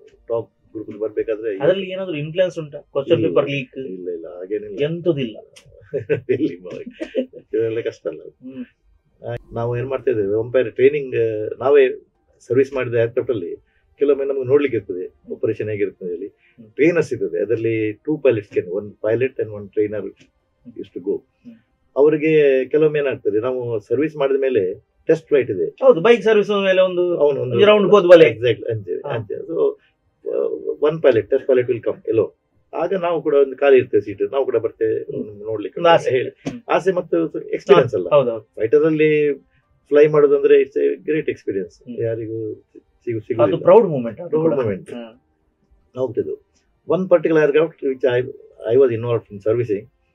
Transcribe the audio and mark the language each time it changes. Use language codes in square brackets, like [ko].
[kn] Top group ಬರ್ಬೇಕಾದ್ರೆ ಅದರಲ್ಲಿ ಏನಾದ್ರು ಇನ್ಫ್ಲೂಯೆನ್ಸ್ ಉಂಟಾ? Question paper leak? ಇಲ್ಲ, ಹಾಗೇನಿಲ್ಲ, ಎಂತದಿಲ್ಲ. ಇದೆಲ್ಲ ಕಷ್ಟ ಅಲ್ಲ. ನಾವು ಏನ್ ಮಾಡ್ತಾ ಇದ್ದೇವೆ, ಎಂಪೈರ್ ಟ್ರೈನಿಂಗ್ ನಾವೇ ಸರ್ವಿಸ್ ಮಾಡಿದ ಏರ್ಕ್ರಾಫ್ಟ್ ಅಲ್ಲಿ ಕೆಲವೊಮ್ಮೆ ನಮ್ಗೆ ನೋಡ್ಲಿಕ್ಕೆ ಇರ್ತದೆ ಆಪರೇಷನ್ ಹೇಗಿರ್ತದೆ ಹೇಳಿ. ಟ್ರೈನರ್ಸ್ ಇರ್ತದೆ ಅದರಲ್ಲಿ, [en] 2 pilots can, 1 pilot and 1 trainer used to go. [kn] ಅವರಿಗೆ ಕೆಲವೊಮ್ಮೆ ಏನಾಗ್ತದೆ, ನಾವು ಸರ್ವಿಸ್ ಮಾಡಿದ ಮೇಲೆ ಟೆಸ್ಟ್ ಫ್ಲೈಟ್ ಇದೆ. ಹೌದು, ಬೈಕ್ ಸರ್ವಿಸ್ ಮೇಲೆ ಒಂದು round ಹೋದ್ವಲ್ಲ. Exact. So [en] 1 pilot, test pilot will come alone. [kn] ಆಗ ನಾವು ಕೂಡ ಒಂದು ಖಾಲಿ ಇರ್ತೇವೆ ಸೀಟ್, ನಾವು ಕೂಡ ಬರ್ತೇವೆ ನೋಡ್ಲಿಕ್ಕೆ ಒಂದು ಆಸೆ. ಹೇಳಿ ಆಸೆ ಮತ್ತು ಎಕ್ಸ್ಪೀರಿಯನ್ಸ್ ಅಲ್ಲ. ಹೌದೌದು. ಫೈಟರ್ ಅಲ್ಲಿ ಫ್ಲೈ ಮಾಡೋದಂದ್ರೆ [en] It's a great experience. [kn] ಯಾರಿಗೂ ಅದು ಸಿಗುದಿಲ್ಲ. Proud moment. [en] Proud moment. [kn] ಹೋಗ್ತಿದ್ದು one particular aircraft which I was involve in servicing.